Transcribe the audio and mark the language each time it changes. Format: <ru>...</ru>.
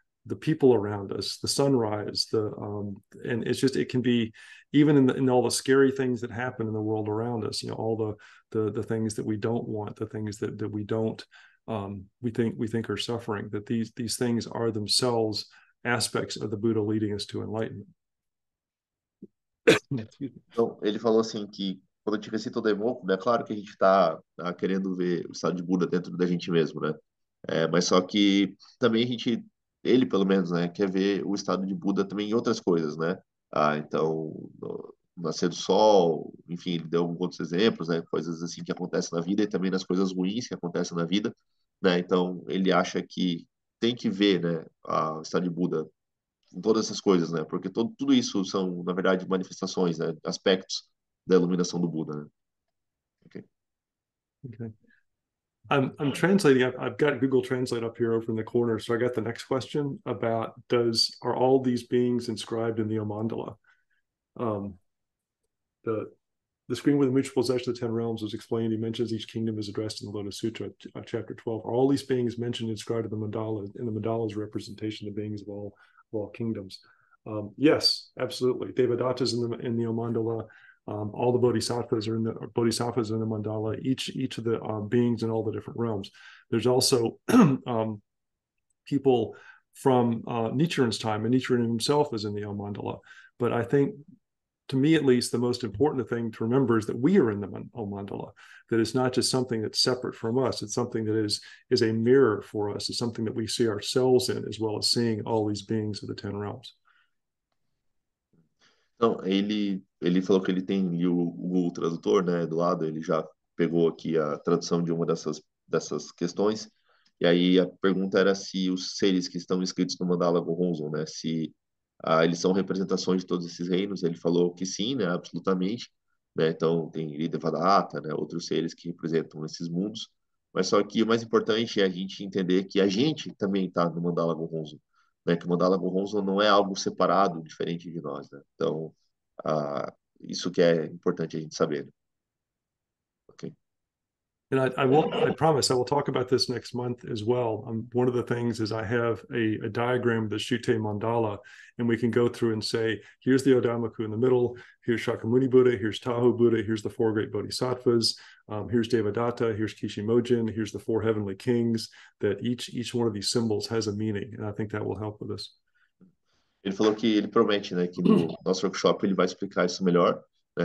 <en>the people around us, the sunrise, and it's just it can be even in all the scary things that happen in the world around us, all the things that we don't want, the things that we don't we think are suffering, that these things are themselves aspects of the Buddha leading us to enlightenment.</en> <pt>Então, ele falou assim que quando a gente recita o Daimoku, né, claro que a gente está querendo ver o estado de Buda dentro da gente mesmo, né? Mas só que também ele pelo menos, né, quer ver o estado de Buda também em outras coisas, né? Então, no nascer do sol, enfim, ele deu alguns outros exemplos, né? Coisas assim que acontecem na vida e também nas coisas ruins que acontecem na vida, né? Então, ele acha que tem que ver, né, o estado de Buda em todas essas coisas, né? Porque tudo isso são, na verdade, manifestações, né? Aspectos da iluminação do Buda, né? Okay.</pt> <en>Okay. I'm translating. I've got Google Translate up here over in the corner. So I got the next question about are all these beings inscribed in the Amandala? The the screen with the mutual possession of the 10 realms was explained. He mentions each kingdom is addressed in the Lotus Sutra, chapter 12. Are all these beings mentioned inscribed in the mandala, and the mandala is representation of beings of all kingdoms? Yes, absolutely. Devadatta is in the mandala. All the bodhisattvas are in the mandala. Each of the beings in all the different realms. There's also people from Nichiren's time, and Nichiren himself is in the Om mandala. But I think, to me at least, the most important thing to remember is that we are in the Om mandala. That it's not just something that's separate from us. It's something that is a mirror for us. It's something that we see ourselves in, as well as seeing all these beings of the 10 realms.</en> <pt>Então, ele falou que ele tem ali o Google Tradutor, né, do lado, ele já pegou aqui a tradução de uma dessas questões, e aí a pergunta era se os seres que estão escritos no Mandala Gohonzon, né, se eles são representações de todos esses reinos. Ele falou que sim, né, absolutamente, né, então tem Devadatta, né, outros seres que representam esses mundos, mas só que o mais importante é a gente entender que a gente também está no Mandala Gohonzon, né, que o Mandala Gohonzon não é algo separado, diferente de nós, né? Então, isso que é importante a gente saber, né? Ok.</pt> <en>And I promise I will talk about this next month as well. One of the things is I have a diagram of the Shute Mandala, and we can go through and say, here's the Odamaku in the middle, here's Shakyamuni Buddha, here's Tahoe Buddha, here's the four great bodhisattvas, here's Devadatta, here's Kishimojin, here's the four heavenly kings, that each one of these symbols has a meaning, and I think that will help with us.</en> <pt>Ele falou que ele promete, né, que no nosso workshop ele vai explicar isso melhor, né?</pt>